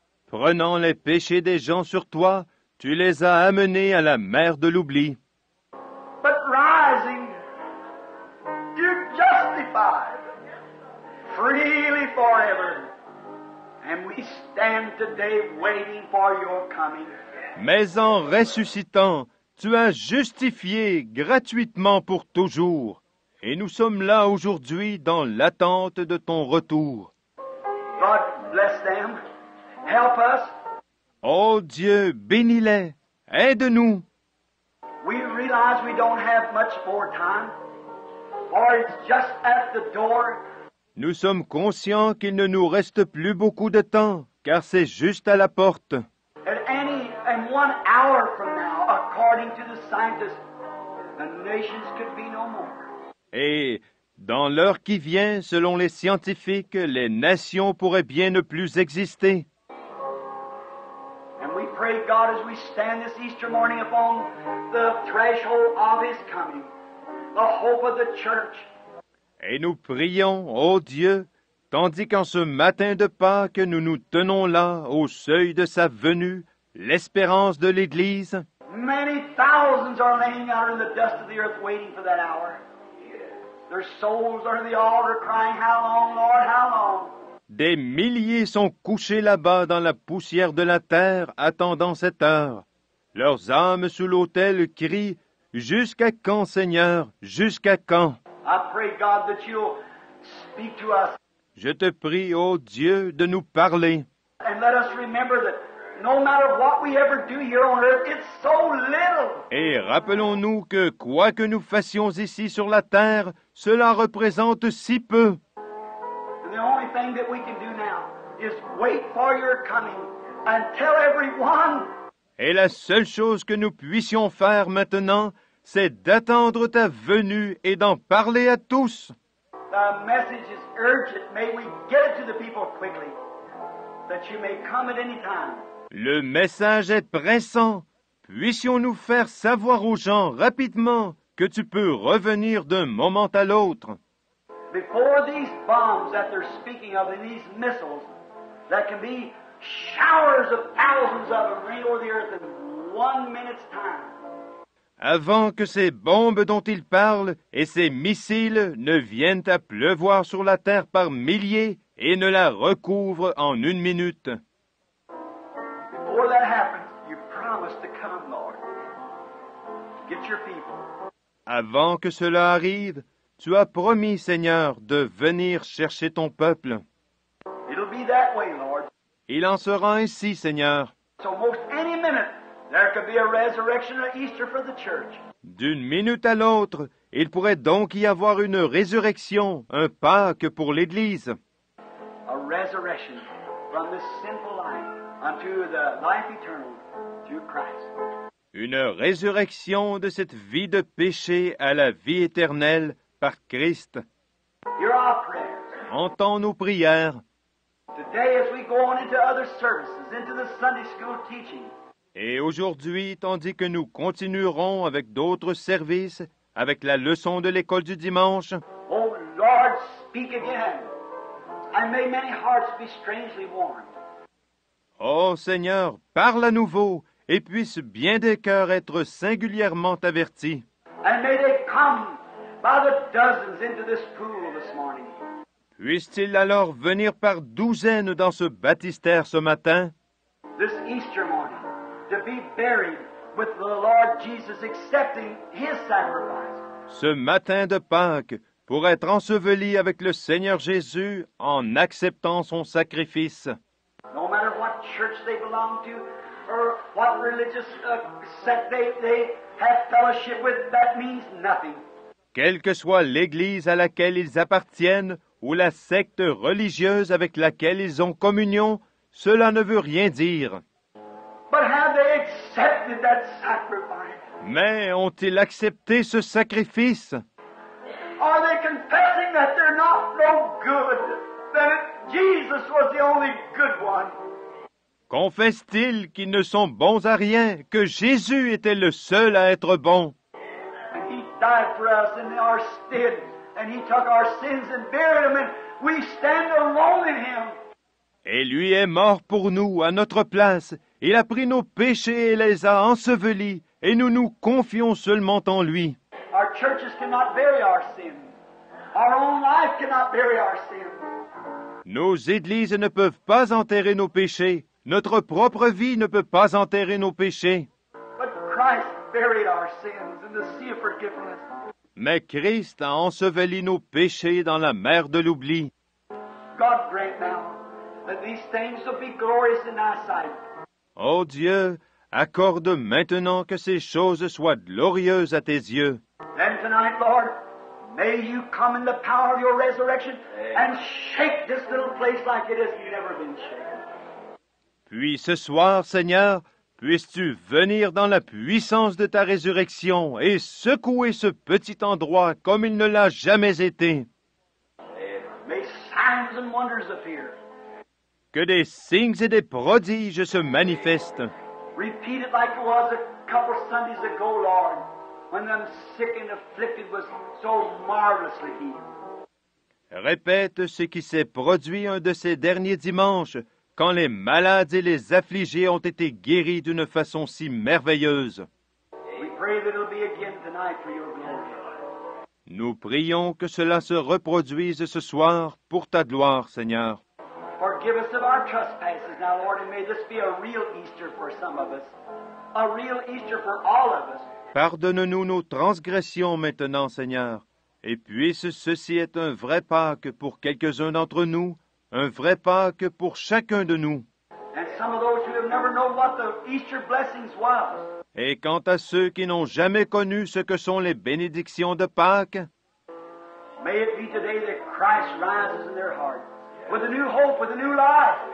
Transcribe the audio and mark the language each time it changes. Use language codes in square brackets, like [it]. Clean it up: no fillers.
[fr] Prenant les péchés des gens sur toi, tu les as amenés à la mer de l'oubli. [en] But rising, you're justified freely forever. And we stand today waiting for your coming. [fr] Mais en ressuscitant, tu as justifié gratuitement pour toujours. Et nous sommes là aujourd'hui dans l'attente de ton retour. [en] God bless them. Help us. [fr] Oh Dieu, bénis-les, aide-nous. [en] We realize we don't have much more time, or it's just at the door. [fr] Nous sommes conscients qu'il ne nous reste plus beaucoup de temps, car c'est juste à la porte. [en] And 1 hour from now, according to the scientists, the nations could be no more. [fr] Et dans l'heure qui vient, selon les scientifiques, les nations pourraient bien ne plus exister. [en] And we pray, God, as we stand this Easter morning upon the threshold of His coming, the hope of the church. [fr] Et nous prions, ô Dieu, tandis qu'en ce matin de Pâques, nous nous tenons là, au seuil de sa venue, l'espérance de l'Église. [en] Many thousands are laying out in the dust of the earth waiting for that hour. Their souls are in the altar crying, How long, Lord, how long? [fr] Des milliers sont couchés là-bas dans la poussière de la terre, attendant cette heure. Leurs âmes sous l'autel crient, Jusqu'à quand, Seigneur, jusqu'à quand? [en] I pray, God, that you'll speak to us [fr] Je te prie, ô Dieu, de nous parler. [en] and let us remember that no matter what we ever do here on earth, it's so little. [fr] Et rappelons-nous que quoi que nous fassions ici sur la terre, cela représente si peu. [en] And the only thing that we can do now is wait for your coming and tell everyone. [fr] Et la seule chose que nous puissions faire maintenant, c'est d'attendre ta venue et d'en parler à tous. [en] The message is urgent. May we get it to the people quickly, that you may come at any time. [fr] Le message est pressant. Puissions-nous faire savoir aux gens rapidement que tu peux revenir d'un moment à l'autre. [en] Before these bombs that they're speaking of and these missiles, that can be showers of thousands of them rain over the earth in 1 minute's time. [fr] Avant que ces bombes dont ils parlent et ces missiles ne viennent à pleuvoir sur la terre par milliers et ne la recouvrent en 1 minute. [en] Before that happens, you promise to come, Lord. Get your people. [fr] Avant que cela arrive, tu as promis, Seigneur, de venir chercher ton peuple. [en] It'll be that way, Lord. [fr] Il en sera ainsi, Seigneur. [en] So most any minute, there could be a resurrection or Easter for the church. [fr] D'une minute à l'autre, il pourrait donc y avoir une résurrection, un Pâques pour l'Église. [en] A resurrection from this sinful life unto the life eternal through Christ. [fr] Une résurrection de cette vie de péché à la vie éternelle par Christ. [en] Hear our prayers. [fr] Entends nos prières. [en] Today as we go on into other services, into the Sunday school teaching, [fr] Et aujourd'hui, tandis que nous continuerons avec d'autres services, avec la leçon de l'école du dimanche, [en] oh Lord, speak again, and may many hearts be strangely warmed. [fr] ô Seigneur, parle à nouveau, et puissent bien des cœurs être singulièrement avertis. [en] And may they come by the dozens into this pool this morning. [fr] Puissent-ils alors venir par douzaines dans ce baptistère ce matin, [en] This Easter morning, to be buried with the Lord Jesus, accepting His sacrifice. [fr] ce matin de Pâques, pour être ensevelis avec le Seigneur Jésus en acceptant son sacrifice. [en] No matter what church they belong to or what religious sect they have fellowship with, that means nothing. [fr] Quelle que soit l'Église à laquelle ils appartiennent ou la secte religieuse avec laquelle ils ont communion, cela ne veut rien dire. [en] But have they accepted that sacrifice? [fr] Mais ont-ils accepté ce sacrifice? [en] Are they confessing that they're not no good? That Jesus was the only good one? [fr] Confessent-ils qu'ils ne sont bons à rien, que Jésus était le seul à être bon? [en] And He died for us in our stead, and He took our sins and buried them, and we stand alone in Him. [fr] Et lui est mort pour nous, à notre place. Il a pris nos péchés et les a ensevelis, et nous nous confions seulement en lui. [en] Our churches cannot bury our sins. Our own life cannot bury our sins. [fr] Nos églises ne peuvent pas enterrer nos péchés. Notre propre vie ne peut pas enterrer nos péchés. [en] But Christ buried our sins in the sea of forgiveness. [fr] Mais Christ a enseveli nos péchés dans la mer de l'oubli. [en] God grant now that these things will be glorious in thy sight. [fr] Ô Dieu, accorde maintenant que ces choses soient glorieuses à tes yeux. [en] And tonight, Lord, may you come in the power of your resurrection and shake this little place like it has never been shaken. [fr] Puis ce soir, Seigneur, puisses-tu venir dans la puissance de ta résurrection et secouer ce petit endroit comme il ne l'a jamais été. [en] May signs and wonders appear. [fr] Que des signes et des prodiges se manifestent. [en] Repeat it like it was a couple Sundays ago, Lord, when them sick and afflicted was so marvelously healed. [fr] Répète ce qui s'est produit un de ces derniers dimanches, quand les malades et les affligés ont été guéris d'une façon si merveilleuse. [en] We pray that it'll be again tonight for your glory. [fr] Nous prions que cela se reproduise ce soir pour ta gloire, Seigneur. [en] Forgive us of our trespasses now, Lord, and may this be a real Easter for some of us, a real Easter for all of us. [fr] Pardonne-nous nos transgressions maintenant, Seigneur, et puisse ceci être un vrai Pâques pour quelques-uns d'entre nous, un vrai Pâques pour chacun de nous. [en] And some of those who have never known what the Easter blessings was. [fr] Et quant à ceux qui n'ont jamais connu ce que sont les bénédictions de Pâques, [en] May it be today that Christ rises in their heart with a new hope, with a new life.